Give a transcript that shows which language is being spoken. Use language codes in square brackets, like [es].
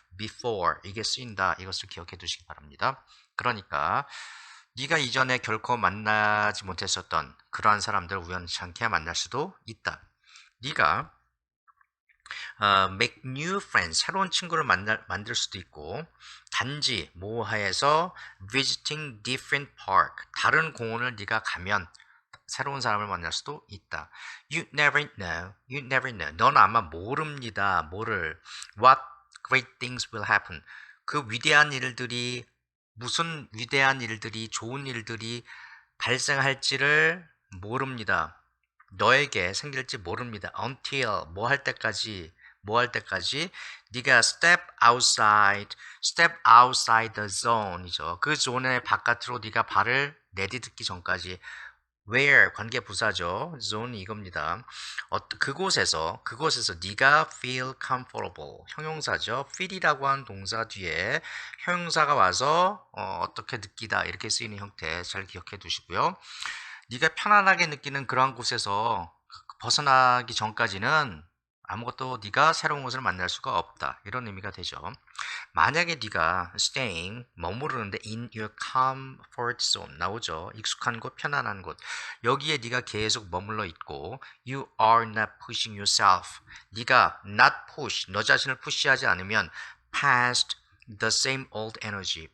[ko] before 이게 쓰인다. 이것을 기억해 두시기 바랍니다. 그러니까 네가 이전에 결코 만나지 못했었던 그러한 사람들 우연찮게 만날 수도 있다. 네가 [en] make new friends, [ko] 새로운 친구를 만들 수도 있고 단지 모하에서 [en] visiting different park, [ko] 다른 공원을 네가 가면 새로운 사람을 만날 수도 있다. [en] You never know, you never know. [ko] 넌 아마 모릅니다. 뭐를? [en] What great things will happen. [ko] 그 위대한 일들이 무슨 위대한 일들이 좋은 일들이 발생할지를 모릅니다. 너에게 생길지 모릅니다. Until 뭐 할 때까지 네가 [en] step outside the zone [ko] 이죠. 그 존의 바깥으로 네가 발을 내디딛기 전까지. where 관계 부사죠. zone 이겁니다. 그곳에서 네가 [en] feel comfortable [ko] 형용사죠. feel이라고 하는 동사 뒤에 형용사가 와서 어떻게 느끼다 이렇게 쓰이는 형태 잘 기억해 두시고요. 네가 편안하게 느끼는 그러한 곳에서 벗어나기 전까지는 아무것도 네가 새로운 것을 만날 수가 없다. 이런 의미가 되죠. 만약에 네가 staying 머무르는데 [en] in your comfort zone [ko] 나오죠. 익숙한 곳, 편안한 곳. 여기에 네가 계속 머물러 있고 [en] you are not pushing yourself. [ko] 네가 [en] not push, [ko] 너 자신을 푸시하지 않으면 [en] past the same old energy.